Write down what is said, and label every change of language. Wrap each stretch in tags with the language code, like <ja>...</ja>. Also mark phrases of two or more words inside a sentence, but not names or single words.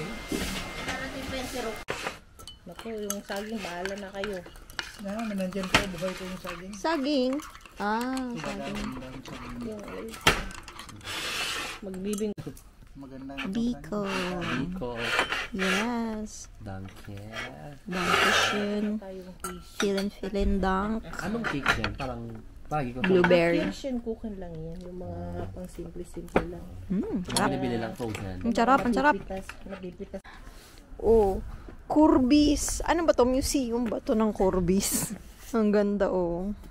<tl>Darating pa yung sirok. Naku, yung saging, bahala na kayo. Nandiyan ko, buhay ko yung saging. Saging? Ah, saging. Magbibing. Magandang Biko. Biko. Yes.</tl> <de>Danke. Dankeschön.</de> <tl>Tayong fish.</tl> <de>Vielen Dank.</de> <tl>Anong cake yan? Parang, lagi ko Blueberry.</tl> <en>Asian cooking</en> <tl>lang yan. Yung mga pang simple-simple lang. Nabili lang frozen. Ang sarap, ang sarap. Nagipitas. Oh, Corbis. Ano ba to? Museum ba to ng Corbis? Ang ganda, oh.</tl>